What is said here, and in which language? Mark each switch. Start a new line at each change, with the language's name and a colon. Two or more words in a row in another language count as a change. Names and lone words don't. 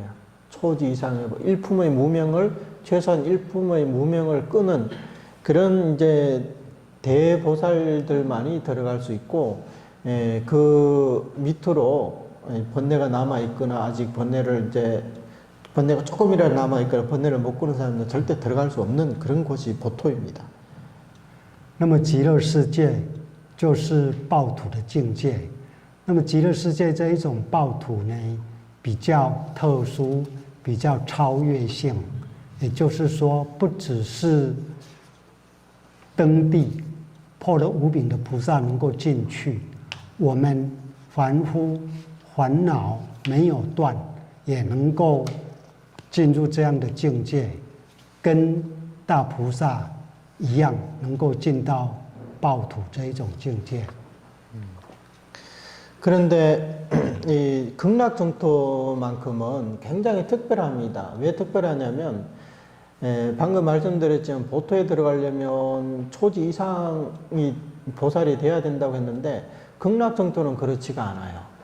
Korean: 초지 이상의 일품의 무명을 최소한 일품의 무명을 끄는 그런 이제 대보살들만이 들어갈 수 있고, 그 밑으로 번뇌가 남아 있거나 아직 번뇌가 조금이라도 남아 있거나 번뇌를 못 끄는 사람은 절대 들어갈 수 없는 그런 곳이 보토입니다.
Chinese: 那么极乐世界就是报土的境界。那么极乐世界这一种报土呢，比较特殊，比较超越性，也就是说，不只是登地破了无柄的菩萨能够进去，我们凡夫烦恼没有断，也能够进入这样的境界，跟大菩萨一样，能够进到报土这一种境界。
Korean: 그런데 이 극락정토만큼은 굉장히 특별합니다. 왜 특별하냐면 방금 말씀드렸지만 보토에 들어가려면 초지 이상이 보살이 돼야 된다고 했는데 극락정토는 그렇지가 않아요.